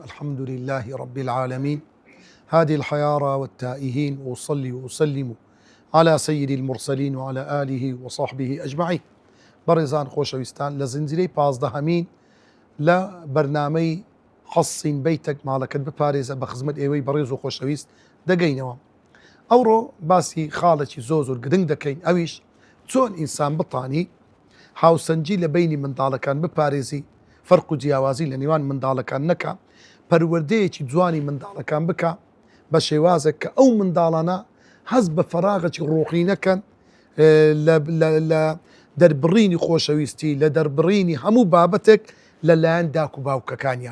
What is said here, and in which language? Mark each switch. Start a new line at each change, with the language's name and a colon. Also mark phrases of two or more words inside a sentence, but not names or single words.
Arabic: الحمد لله رب العالمين، هادي الحيارى والتائهين، وأصلي وأسلم على سيد المرسلين وعلى آله وصحبه أجمعين.
Central Kurdish: بەڕێزان خۆشەویستان، لە زنجیرەی 15هەمین لە بەرنامەی حەسین بەیتەک ماڵەکەت بپارێزە بە خزمەت ئێوەی بەڕێز و خۆشەویست دەگەینەوە. ئەوڕۆ باسی خاڵێکی زۆر گرنگ دەکەین، ئەویش چۆن ئینسان بتانی هاوسەنجی لە بینی منداڵەکان بپارێزی، فەرق و جیاوازی لە نێوان منداڵەکان نەکە، پەروەردەیەکی جوانی منداڵەکان بکە بە شێوازێک کە ئەو منداڵانە هەز بە فەراغێکی ڕۆحی نەکەن لە دەربڕینی خۆشەویستی، لە دەربڕینی هەموو بابەتێک لەلایەن داک و باوکەکانیان.